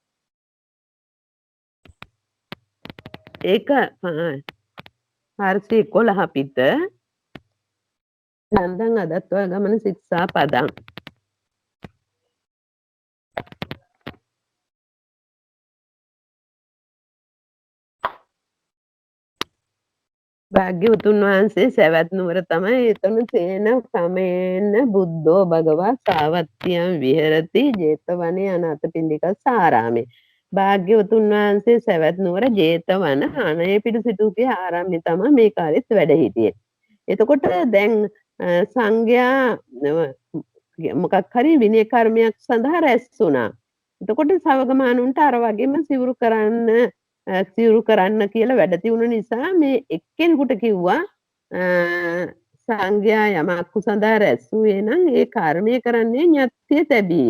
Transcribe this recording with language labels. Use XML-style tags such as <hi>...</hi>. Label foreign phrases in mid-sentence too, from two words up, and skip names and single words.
<si>ඒක 411 පිට</si> <pi>චන්දං අදත්වා ගමන ශික්ෂාපදං.</pi> <si>භාග්‍යවතුන් වහන්සේ සවැත් නුවර තමයි එතන</si> <pi>තේන සමේන බුද්ධෝ භගවා සාවත්තියම් විහෙරති ජේතවනේ අනාථපිණ්ඩික සාරාමේ.</pi> <si>භාග්‍යවතුන් වහන්සේ සවැත් නුවර ජේතවන අනේ පිටු සිටුගේ ආරාමයේ තමයි මේ කාලෙත් වැඩ හිටියේ. එතකොට දැන් සංඝයා මොකක් හරි විනය කර්මයක් සඳහා රැස් වුණා. එතකොට සවගමානුන්ට අර වගේම සිවුරු කරන්න කියලා වැඩ තියුණු නිසා මේ එක්කෙනෙකුට කිව්වා සංඝයා යමක් සඳහා රැස් වූයේ නම් ඒ කර්මය කරන්නේ ඤත්තිය තැබීය.</si>